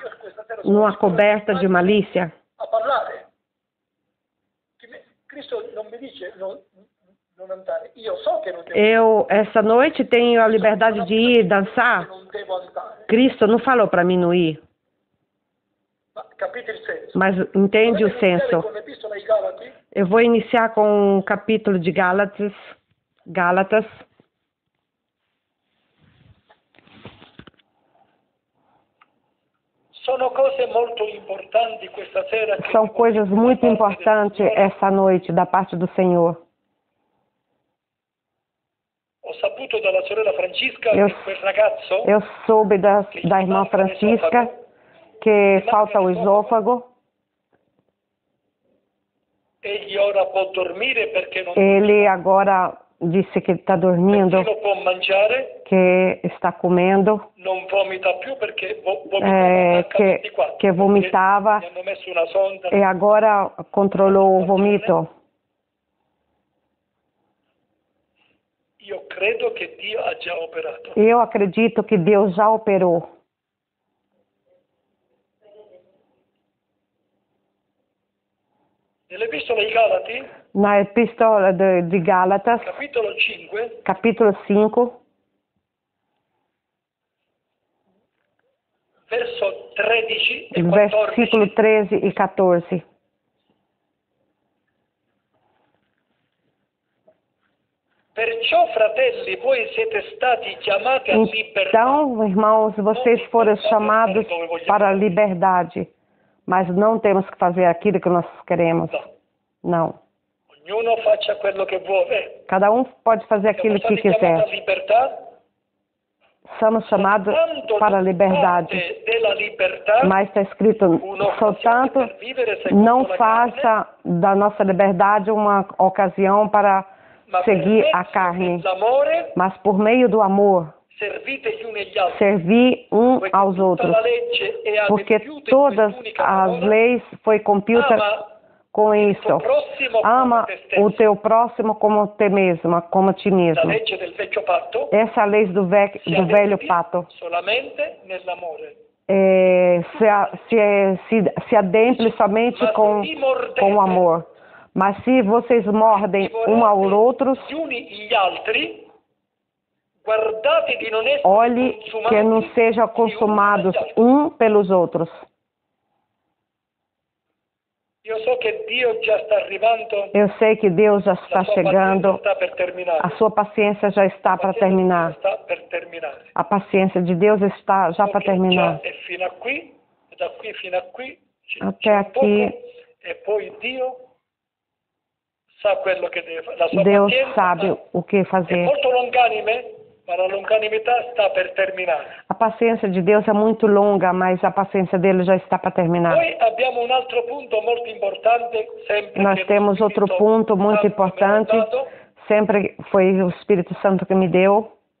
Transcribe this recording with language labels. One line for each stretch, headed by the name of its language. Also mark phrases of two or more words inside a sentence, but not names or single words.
Italian: Io questa sera sono
Portuguese: numa
Italian: libero
Portuguese: coberta de malícia.
Italian: a parlare. Cristo non mi dice non andare, io so che non devo
Portuguese: Eu, essa noite, tenho a liberdade de ir dançar.
Italian: non devo andare.
Portuguese: Cristo não falou para mim não ir,
Italian: Ma capite il senso?
Portuguese: mas entende o
Italian: Volete iniziare
Portuguese: senso.
Italian: con l'Epistola ai Galati?
Portuguese: Eu vou iniciar com o capítulo de Gálatas.
Italian: Sono cose molto importanti questa sera. che
Portuguese: São
Italian: vi voglio
Portuguese: coisas muito
Italian: parlare del
Portuguese: importantes
Italian: Signore.
Portuguese: essa noite da parte do Senhor.
Italian: Ho saputo dalla sorella Francesca
Portuguese: Eu-
Italian: che quel ragazzo
Portuguese: Eu soube da irmã Francisca que falta o esôfago.
Italian: egli ora può dormire perché non
Portuguese: Ele agora disse que está dormindo,
Italian: può mangiare,
Portuguese: que está comendo,
Italian: non vomita più perché vomitava H24,
Portuguese: que vomitava
Italian: gli hanno messo una sonda.
Portuguese: e agora controlou o vomito.
Italian: Io credo che Dio ha già operato.
Portuguese: Eu acredito que Deus já operou.
Italian: Nell'Epistola ai Galati,
Portuguese: Na epístola de Gálatas,
Italian: capitolo 5,
Portuguese: capítulo 5,
Italian: verso 13 e 14.
Portuguese: versículo 13 e 14.
Italian: Perciò, fratelli, voi siete stati chiamati a libertà.
Portuguese: Então, irmãos, vocês foram chamados para a liberdade, mas não temos que fazer aquilo que nós queremos. Não.
Italian: Ognuno faccia quello che vuole.
Portuguese: Cada um pode fazer
Italian: Siamo
Portuguese: aquilo que
Italian: stati chiamati a
Portuguese: quiser.
Italian: libertà.
Portuguese: Somos chamados
Italian: Tanto
Portuguese: para a
Italian: di
Portuguese: liberdade.
Italian: parte della libertà,
Portuguese: Mas está escrito, portanto,
Italian: per vivere secondo
Portuguese: não
Italian: la carne,
Portuguese: faça da nossa liberdade uma ocasião para
Italian: ma per
Portuguese: seguir
Italian: mezzo
Portuguese: a carne,
Italian: dell'amore
Portuguese: mas por meio do amor,
Italian: servite gli uni agli altri.
Portuguese: servir um
Italian: Poiché
Portuguese: aos
Italian: tutta
Portuguese: outros.
Italian: la legge è
Portuguese: Porque
Italian: adempiuta in
Portuguese: todas
Italian: quest'unica
Portuguese: as
Italian: parola,
Portuguese: leis foi cumprida
Italian: ama
Portuguese: com
Italian: il
Portuguese: isso.
Italian: tuo prossimo
Portuguese: Ama
Italian: come te stesso.
Portuguese: o teu próximo como te mesmo, como a ti
Italian: La
Portuguese: mesmo.
Italian: legge del vecchio patto
Portuguese: Essa é a lei do velho pato.
Italian: solamente nell'amore.
Portuguese: Se adentre somente
Italian: Ma
Portuguese: com
Italian: se vi mordete
Portuguese: o amor. Mas se vocês mordem um ao outro,
Italian: gli uni gli altri, guardate di non essere
Portuguese: olhe
Italian: consumati
Portuguese: que não sejam
Italian: gli uni
Portuguese: consumados
Italian: dagli altri.
Portuguese: um pelos outros.
Italian: Io so che Dio già sta arrivando,
Portuguese: Eu sei que Deus já está
Italian: la sua
Portuguese: chegando,
Italian: pazienza sta per terminare.
Portuguese: a sua paciência já está para terminar.
Italian: Sta per terminare.
Portuguese: A paciência de Deus está já
Italian: So
Portuguese: para
Italian: che
Portuguese: terminar.
Italian: già è fino a qui, e da qui fino a qui,
Portuguese: Até
Italian: c'è
Portuguese: aqui.
Italian: poco, e poi Dio sa quello che deve fare. La sua
Portuguese: Deus
Italian: pazienza
Portuguese: sabe o que
Italian: è
Portuguese: fazer.
Italian: molto longanime, ma la longanimità sta per terminare.
Portuguese: A paciência de Deus é muito longa, mas a paciência dele já está para terminar.
Italian: Poi abbiamo un altro punto molto importante, sempre
Portuguese: Nós
Italian: che
Portuguese: temos
Italian: lo
Portuguese: outro
Italian: Spirito
Portuguese: ponto muito
Italian: Santo mi ha
Portuguese: importante,
Italian: dato,
Portuguese: sempre foi o Espírito Santo que me deu.